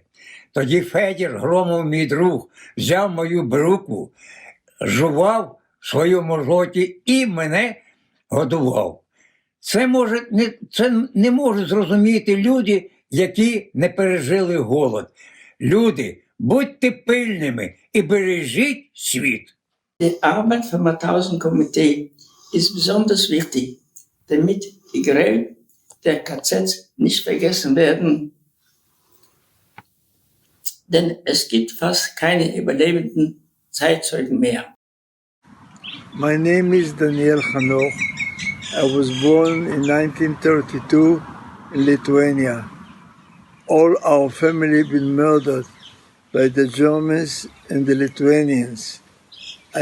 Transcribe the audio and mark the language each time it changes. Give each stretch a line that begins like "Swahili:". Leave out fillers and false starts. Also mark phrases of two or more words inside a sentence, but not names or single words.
Ukrainian: Тоді Федір, Громов, мій друг, взяв мою брукву, жував в своєму роті і мене годував. Це не можуть зрозуміти люди, які не пережили голод. Люди, будьте пильними і бережіть світ.
German: Die Arbeit vom Mauthausen-Komitee ist besonders wichtig, damit die Gräuel der KZ nicht vergessen werden, denn es gibt fast keine überlebenden Zeitzeugen mehr.
English: My name is Daniel Hanoch. I was born in 1932 in Lithuania. All our family been murdered by the Germans and the Lithuanians.